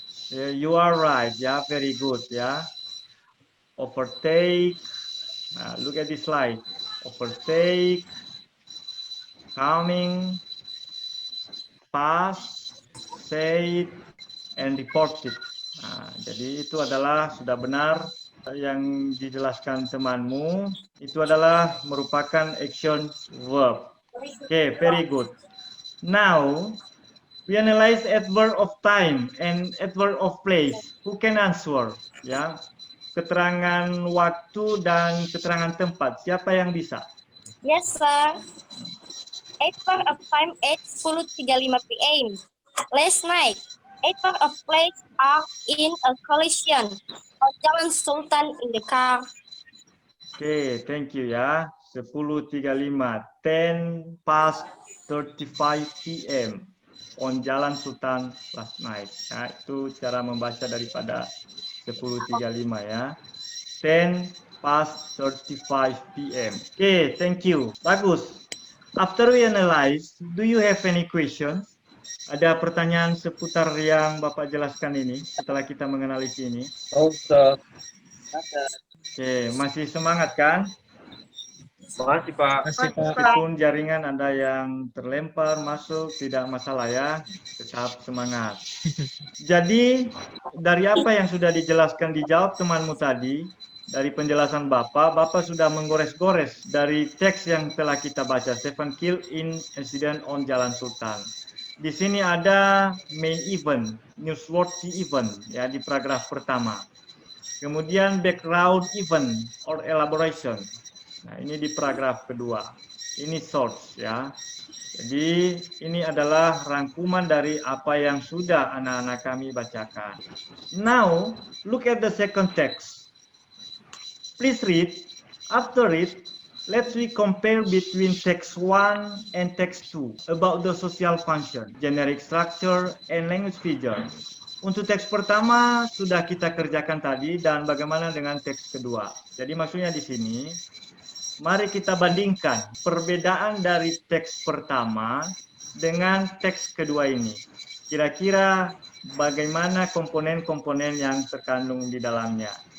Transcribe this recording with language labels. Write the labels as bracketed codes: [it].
[en] Yeah, you are right. Yeah, very good. Yeah, overtake. Look at this slide. Overtake, coming, pass, say, and reported. [id] Jadi itu adalah sudah benar yang dijelaskan temanmu. Itu adalah merupakan action verb. [en] Okay, very good. Now, we analyze adverb of time and adverb of place. Who can answer? [id] Ya, keterangan waktu dan keterangan tempat. Siapa yang bisa? [en] Yes, sir. Adverb of time 8:10:35 p.m. Last night, adverb of place are in a collision of Jalan Sultan in the car. Oke, thank you ya. 10.35, 10 past 35 p.m. on Jalan Sultan last night. [id] Ya, itu cara membaca daripada 10.35 ya. [en] 10 past 35 p.m. Oke, thank you. Bagus. After we analyze, do you have any questions? [id] Ada pertanyaan seputar yang Bapak jelaskan ini setelah kita menganalisis ini? [en] Oh, sir. [id] Oke, masih semangat kan? Makasih, Pak. Masih, Pak. Meskipun jaringan ada yang terlempar, masuk, tidak masalah ya. Tetap semangat. Jadi, dari apa yang sudah dijelaskan dijawab temanmu tadi, dari penjelasan Bapak sudah menggores-gores dari teks yang telah kita baca, [en] 7 kill in incident on Jalan Sultan. [id] Di sini ada main event, newsworthy event, ya di paragraf pertama. Kemudian background event or elaboration. Nah, ini di paragraf kedua. Ini source ya. Jadi ini adalah rangkuman dari apa yang sudah anak-anak kami bacakan. [en] Now, look at the second text. Please read. After it, let's we compare between text 1 and text 2 about the social function, generic structure, and language features. [id] Untuk teks pertama sudah kita kerjakan tadi dan bagaimana dengan teks kedua. Jadi maksudnya di sini, mari kita bandingkan perbedaan dari teks pertama dengan teks kedua ini. Kira-kira bagaimana komponen-komponen yang terkandung di dalamnya.